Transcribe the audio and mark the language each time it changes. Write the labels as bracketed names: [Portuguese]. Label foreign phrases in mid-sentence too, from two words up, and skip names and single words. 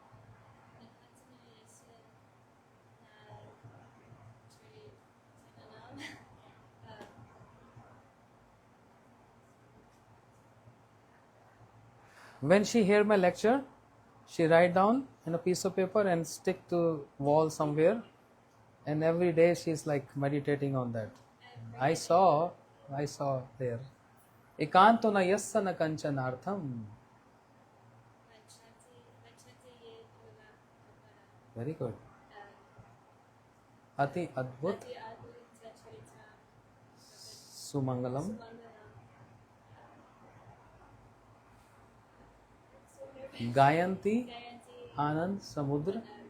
[English] When she hear my lecture, she write down in a piece of paper and stick to wall somewhere, and every day she is like meditating on that. I saw there. [Sanskrit] Ekanto na yassa na kanchanartham. [English] Very good. [Sanskrit] Ati adbhut sumangalam gayanti anand samudra.